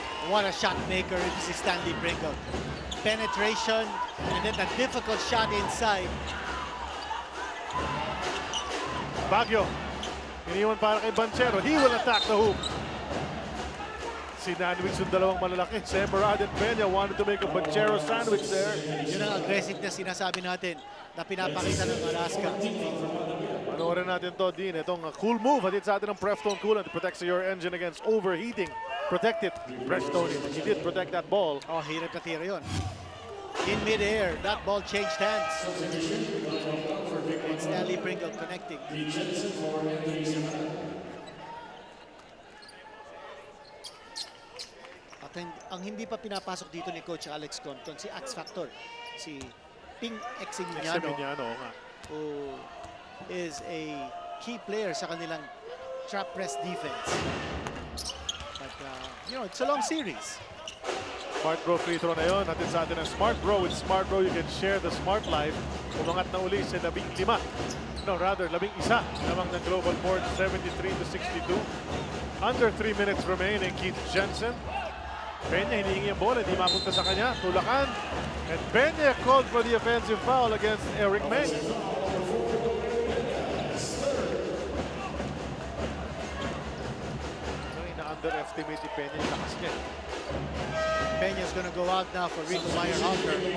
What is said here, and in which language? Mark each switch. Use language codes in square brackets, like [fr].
[en] What a shot maker is Stanley Pringle. Penetration and then a difficult shot inside. Baguio, [tl] iniwan para kay [en] Banchero. He will attack the hoop. [tl] Sinandwich yung dalawang malalaki. [en] Semerad and Peña wanted to make a Banchero sandwich there. [tl] Yun ang aggressive na sinasabi natin na pinapakita ng Alaska. Panoorin natin to, Dean. Itong cool move. Hatid sa atin ng Preftone Coolant. [en] Protects your engine against overheating. Protect it. Preftone it. He did protect that ball. [tl] Oh, hirap na tira yun. [en] In mid-air, that ball changed hands. And Stanley Pringle connecting. [tl] At ang hindi pa pinapasok dito ni Coach Alex Compton, si X Factor, si Ping Eximignano. Eximignano, nga. [en] Who is a key player [tl] sa kanilang [en] trap press defense. But, you know, it's a long series. Smart Bro free throw [tl] na yun. Natin sa atin ang Smart Bro. [en] With Smart Bro, you can share the smart life. [tl] Umangat na uli sa 15. [en] No, rather, 11 [tl] lamang ng [en] GlobalPort, 73-62. Under 3 minutes remaining. Keith Jensen. [tl] Peña hinihingi ang bola, hindi mapunta sa kanya. Tulakan. [en] And Peña called for the offensive foul against Eric Meng. [tl] Underestimate si Peña yung lakas niya. [en] Peña's gonna go out now for Rico Meyerhofer.